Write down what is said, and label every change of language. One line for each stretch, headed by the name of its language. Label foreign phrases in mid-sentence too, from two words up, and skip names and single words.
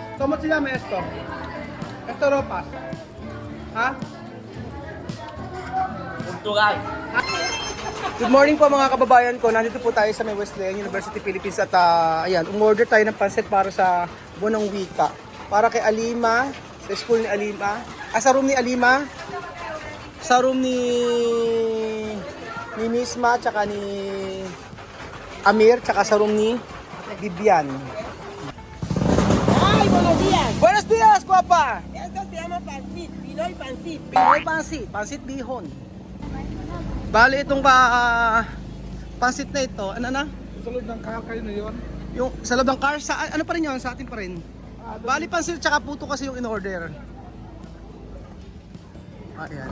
Spanish: ¿Cómo se llama esto? Esto ropas. Ha? Portugal.
English: Good morning
Filipino: po mga kababayan ko. Nandito po tayo sa may Wesleyan University Philippines at ayan, umorder tayo ng pansit para sa buwan ng wika. Para kay Alima, sa school ni Alima. Sa room ni Alima. Sa room ni Misma, tsaka ni Amir, tsaka sa room ni Bibian. Ay,
Spanish: buenos días. Buenos días, guapa! Esto se llama pancit, Pinoy pancit.
Filipino: Pinoy pansit, pansit bihon. Bali itong pansit na ito, ano na? Sa loob ng car kayo na yun? Yung sa loob ng car, ano pa rin yun? Sa atin pa rin. Bali pansit tsaka puto kasi yung in-order. Ayan.